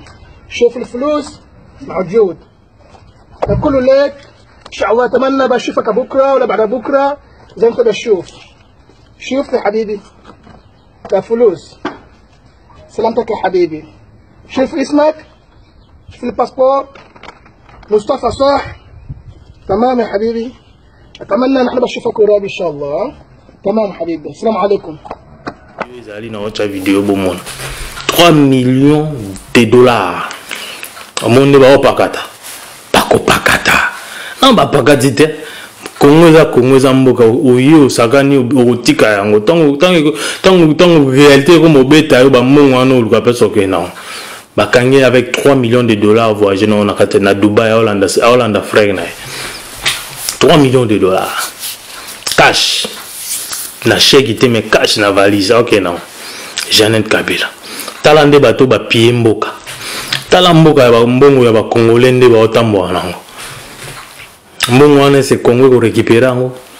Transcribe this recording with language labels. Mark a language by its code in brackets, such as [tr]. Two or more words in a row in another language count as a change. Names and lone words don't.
[ar] شوف الفلوس موجود كله ليك ان شاء الله اتمنى بشوفك بكره ولا بعد بكره زي ما انت بتشوف شوف يا حبيبي ده فلوس سلامتك يا حبيبي شوف اسمك شوف الباسبور مصطفى صح تمام يا حبيبي اتمنى نحن بشوفك قريب ان شاء الله تمام حبيبي السلام عليكم. [ln] Ezali na [fr] autre vidéo [ln] bomona [fr] 3 millions de dollars [ln] amonde ba opakata bako pakata non ba pakati te Congo eza mboka oyo sakani otika yango tango [fr] réalité comme [ln] obeta yo ba mongo wana oluka peso kena bakangi [fr] avec 3 millions de dollars voyager [ln] na kate na Dubai Hollanda frère na [fr] 3 millions de dollars cash [ln] na chèque ite mais cash na valise ok non Jeannette Kabila talande bato ba pied mboka tala mboka ya mbongo ya ba congolais nde ba otambo nango mbongo wana c'est Congo ko récupérer ngo